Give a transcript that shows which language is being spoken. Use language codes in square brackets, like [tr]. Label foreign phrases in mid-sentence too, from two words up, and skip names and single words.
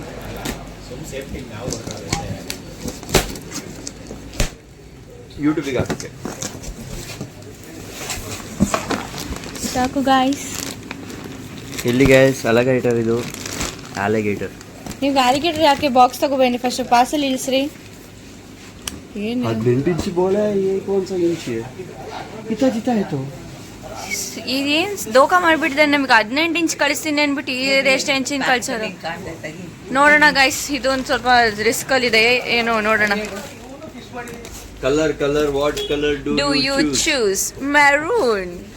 [kn] ಯೂಟ್ಯೂಬಿಗೆ ಹಾಕಕ್ಕೆ ಸಾಕು ಗಾಯ್ಸ್. ಎಲ್ಲಿ ಗೈಸ್? ಅಲಗೇಟರ್. ಇದು ಅಲಗೇಟರ್. ನೀವು ಅಲಿಗೇಟರ್ ಯಾಕೆ ಬಾಕ್ಸ್ ತಗೋಬೇಡಿ, [en] first parcel [kn] ಇಳಿಸ್ರಿ. ಏನು 18 ಇಂಚ್ ಬೋಳೆ? [hi] ये कौन सा इंच है? इतना है तो [kn] ಇದೇನು ದೋಖಾ ಮಾಡಿಬಿಟ್ಟಿದೆ ನಮಗೆ. 18 ಇಂಚ್ ಕಳಿಸ್ತೀನಿ ಅಂದ್ಬಿಟ್ಟು ಎಷ್ಟು ಇಂಚಿನ ಕಳ್ಸೋದು? ನೋಡೋಣ ಗೈಸ್, ಇದೊಂದು ಸ್ವಲ್ಪ ರಿಸ್ಕಲ್ಲಿದೆ. ಏನೋ ನೋಡೋಣ. [en] colour what colour do you choose? maroon.